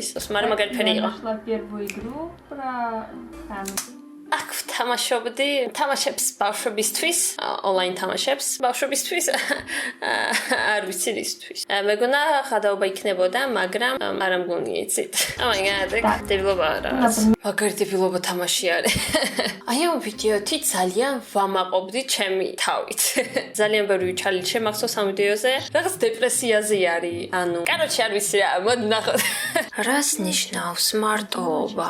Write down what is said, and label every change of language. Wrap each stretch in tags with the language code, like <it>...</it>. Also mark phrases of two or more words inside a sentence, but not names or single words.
<ka>მაგრამ მაგარი ფერი იყო. აქ ვთამაშობდი თამაშებს ბავშვებისთვის, ონლაინ თამაშებს ბავშვებისთვის. არ ვიცი რისთვის. მეგონა ხადაობა იქნებოდა, მაგრამ არ ამგონია იცით.</ka> <en>Oh my god,</en> <ka>დებილობა რა. მაგარი დებილობა თამაში არის. აი ამ ვიდეოთი ძალიან ვამაყობდი ჩემი თავით. ძალიან ბევრი ჩალენჯი შემახსოვს ამ ვიდეოზე. რაღაც დეპრესიაზე არის. ანუ, კაროჩე არ ვიცი რა, მოდი ნახოთ. რას ნიშნავს მარტოობა?</ka>